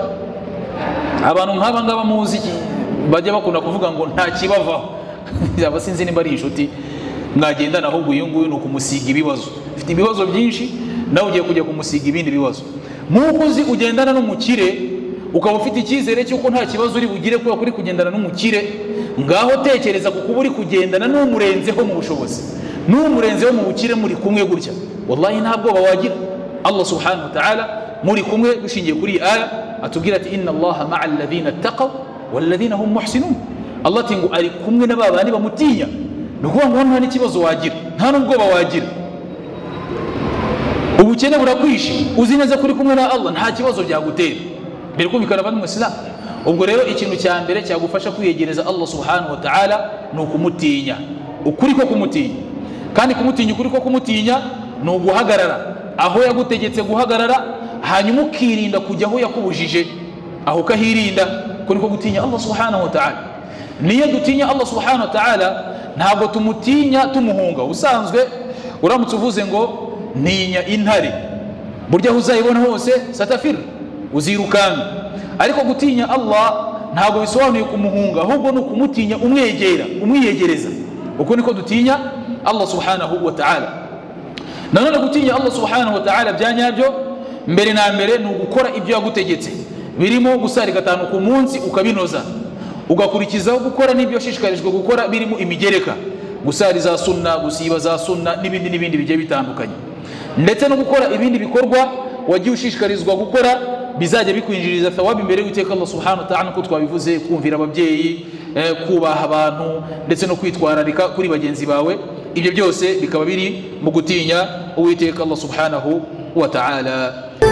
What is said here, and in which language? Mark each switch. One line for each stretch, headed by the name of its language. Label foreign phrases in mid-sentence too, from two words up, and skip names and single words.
Kinyarwanda: Abantu nk'aba ngaba muzi bajya bakunda kuvuga ngo nta kibavaho aba sinzi nimba ari inshuti mwagendana, ahubwo uyu nguyu nuko umusiga ibibazo, ufite ibibazo byinshi nawe ugiye kujya kumusiga ibindi bibazo. Nkuko uzi ugendana n'umukire ukaba ufite icyizere cy'uko nta kibazo uri bugire kuba kuri kugendana n'umukire, ngaho tekereza kuko uri kugendana n'umurenzeho mu bushobozi, n'umurenzeho mu bukire, muri kumwe gutya wallahi nta bwoba wagira. Allah
Arabic: سبحانه وتعالى
Kinyarwanda: muri kumwe dushingiye kuri iyi aya atubwira ati
Arabic: إن الله مع الذين اتقوا والذين هم محسنون.
Kinyarwanda: Allah tingu ari kumwe n'ababani bamutinya, nuko ngo nta n'ikibazo wagira nta n'ubwoba wagira. Ubukene burakwishe uzi neza kuri kumwe na Allah nta kibazo byagutera, mbere ko bikaraba n'umuislamu. Ubwo rero ikintu cya mbere cyagufasha kwiyegereza Allah
Arabic: سبحانه وتعالى
Kinyarwanda: ni ukumutinya, ukuri ko kumutinya. Kandi kumutinya ukuri ko kumutinya ni uguhagarara aho yagutegetse guhagarara, hanyuma ukirinda kujya aho yakubujije, aho kahirinda. Kuri ko gutinya Allah
Arabic: سبحانه وتعالى.
Kinyarwanda: Niyo dutinya Allah
Arabic: سبحانه وتعالى
Kinyarwanda: ntabwo tumutinya tumuhunga. Usanzwe uramutse uvuze ngo ntinya intare, burya uzayibona hose satafir uzirukana. Ariko gutinya Allah ntabwo bisobanuye kumuhunga, ahubwo ni ukumutinya umwegera umwiyegereza. Uko niko dutinya Allah
Arabic: سبحانه وتعالى.
Kinyarwanda: Nanone gutinya Allah
Arabic: سبحانه وتعالى
Kinyarwanda: byanyabyo mbere na mbere ni ugukora ibyo yagutegetse, birimo gusari 5 ku munsi ukabinoza, ugakurikizaho gukora n'ibyo shishikarijwe gukora birimo imigereka, gusari za sunna, gusiba za sunna n'ibindi bigiye bitandukanye, ndetse no gukora ibindi bikorwa wagiye ushishikarizwa gukora bizajya bikwinjiriza thawabu imbere y'Uwiteka Allah
Arabic: سبحانه وتعالى,
Kinyarwanda: ko twabivuze kumvira ababyeyi, kubaha abantu, ndetse no kwitwararika kuri bagenzi bawe. Ibyo byose bikaba biri mu gutinya Uwiteka Allah
Arabic: سبحانه وتعالى.